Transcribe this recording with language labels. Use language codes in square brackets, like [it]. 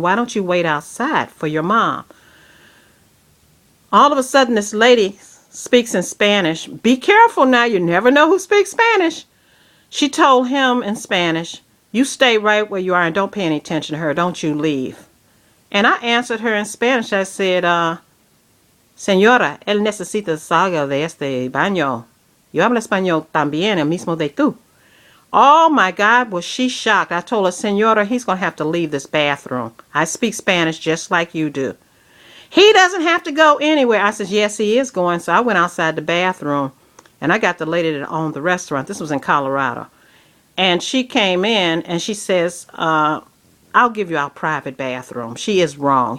[en] Why don't you wait outside for your mom?" All of a sudden, this lady speaks in Spanish. Be careful now. You never know who speaks Spanish. She told him in Spanish, "You stay right where you are and don't pay any attention to her. Don't you leave." And I answered her in Spanish. I said, [es] Señora, él necesita salga de este baño. Yo hablo español también, el mismo de tú. [en] Oh my God, was she shocked. I told her, Señora, he's going to have to leave this bathroom. I speak Spanish just like you do. He doesn't have to go anywhere. I said, yes, he is going. So I went outside the bathroom, and I got the lady that owned the restaurant. This was in Colorado. And she came in, and she says, I'll give you our private bathroom. She is wrong.